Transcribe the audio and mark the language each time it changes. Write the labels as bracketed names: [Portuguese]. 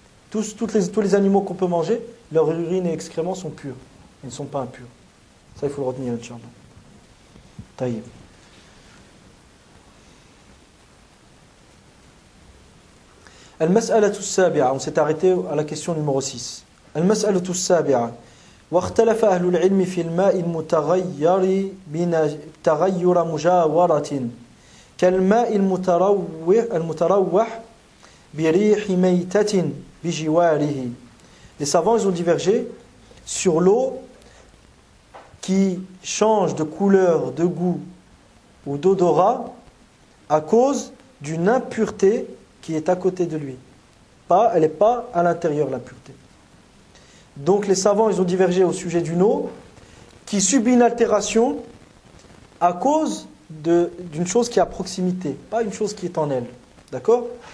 [French] Tous les animaux qu'on peut manger, leurs urines et excréments sont purs. Ils ne sont pas impurs. Ça, il faut le retenir, Inch'Allah. Taïb. [Arabic] المسألة السابعة, [French] on s'est arrêté à la question numéro 6. [Arabic] المسألة السابعة واختلف أهل العلم في الماء المتغير تغير مجاورة كالماء المتروح بريح ميتة بجواره. [French] Les savants ils ont divergé sur l'eau qui change de couleur, de goût ou d'odorat à cause d'une impureté qui est à côté de lui. Elle n'est pas à l'intérieur, l'impureté. Donc les savants, ils ont divergé au sujet d'une eau qui subit une altération à cause d'une chose qui est à proximité, pas une chose qui est en elle. D'accord?